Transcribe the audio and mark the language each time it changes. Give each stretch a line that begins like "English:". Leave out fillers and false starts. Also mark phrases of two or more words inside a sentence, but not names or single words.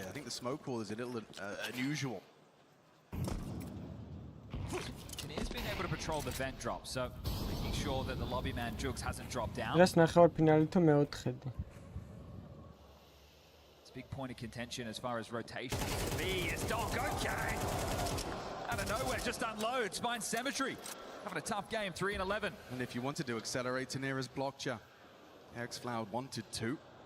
English: I think the smoke wall is a little unusual. He's been able to patrol the vent drop, so making sure that the lobby man Jugs hasn't dropped down.
Georgian: That's ნახევარ ფინალი თუ მეოთხედი.
English: It's a big point of contention as far as rotation. B is Donk, okay! Out of nowhere, just unloads, finds Symmetry. Having a tough game, 3 and 11. And if you wanted to accelerate to near his blockcha, Xfloud wanted to.